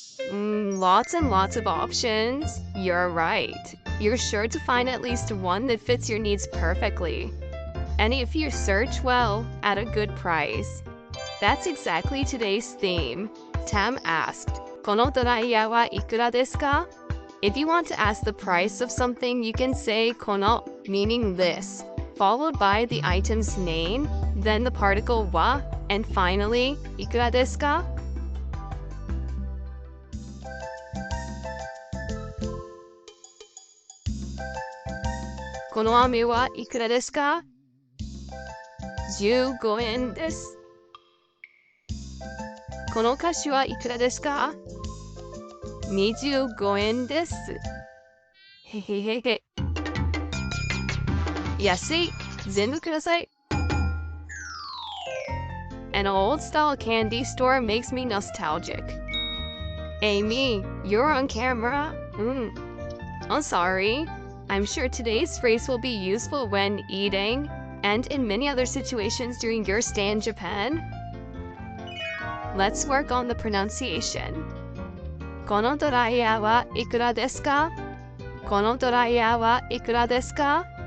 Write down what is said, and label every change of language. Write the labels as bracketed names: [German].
[English] Lots and lots of options. You're right. You're sure to find at least one that fits your needs perfectly. And if you search well, at a good price. That's exactly today's theme. Tam asked, [Japanese] このドライヤーはいくらですか? [English] If you want to ask the price of something, you can say この, meaning this, followed by the item's name, then the particle wa, and finally, [Japanese] いくらですか? "この飴はいくらですか? 15円です。この菓子はいくらですか? 25円です。へへへへ。安い。全部ください。 [English] An old-style candy store makes me nostalgic. Amy, you're on camera. I'm sorry. I'm sure today's phrase will be useful when eating and in many other situations during your stay in Japan. Let's work on the pronunciation. [Japanese] このドライヤーはいくらですか?このドライヤーはいくらですか?